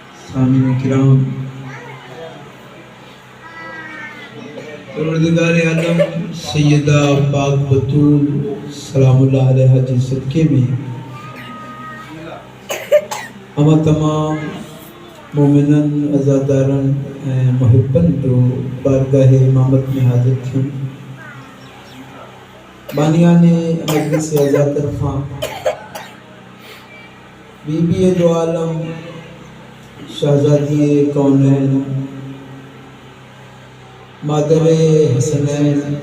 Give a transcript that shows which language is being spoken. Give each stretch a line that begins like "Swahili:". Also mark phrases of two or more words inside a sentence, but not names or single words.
Sindhi: سامعین کرام، پروردگار عالم سیدہ پاک بطول سلام اللہ علیہ جی صدقے میں اما تمام مومنن ازادارن محبن جو بارگاہ امامت میں حاضر تھیں، بانیان مجلس ازاد طرفاں بی بی دو عالم شہزادی کونین مادر حسنین